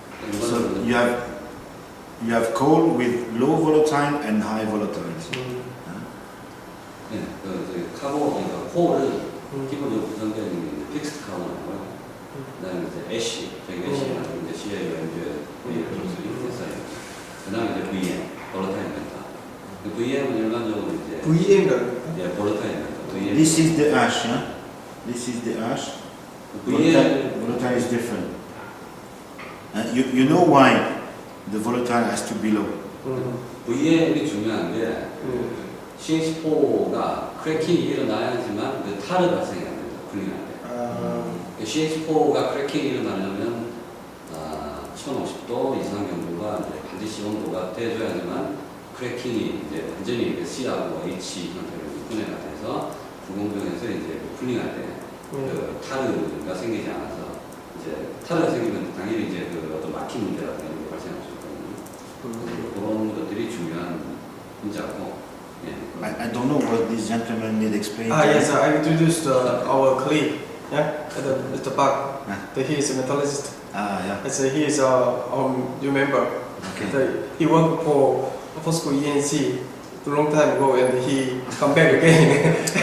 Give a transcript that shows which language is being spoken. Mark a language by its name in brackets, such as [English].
[English] So you have coal with low volatile and high volatiles. [Korean] 네, 그 카본, 그러니까 콜을 기본적으로 구성되어 있는 게 픽스드 카본이고요. 그다음에 이제 애쉬, 저기 애쉬나 이제 CaO, MgO, 됐어요. 그다음에 이제 VM, 볼라타일 멘타. VM은 일반적으로 이제 VM이라고 예, 볼라타일 멘타. VM. [English] This is the ash, yeah? This is the ash. Volatile is different. You know why the volatile has to be low. [Korean] VM이 중요한 게 CH4가 크래킹이 일어나야지만 그 탈이 발생이 안 된다. 쿨링할 때. CH4가 크래킹이 일어나려면 1050도 이상 정도가 이제 반드시 온도가 돼줘야지만 크래킹이 이제 완전히 C하고 H 형태로 분해가 돼서 구공정에서 이제 쿨링할 때 그 타르가 생기지 않아서 이제 타르가 생기면 당연히 이제 그 어떤 막힌 문제라든가 이런 게 발생할 수 있거든요. 그런 것들이 중요한 문제고. [English] I don't know what this gentleman need explain. Yes, I introduced our colleague, Mr. Park. He is a metallurgist. Yeah. He is you remember? Okay. He worked for POSCO ENC a long time ago, and he come back again.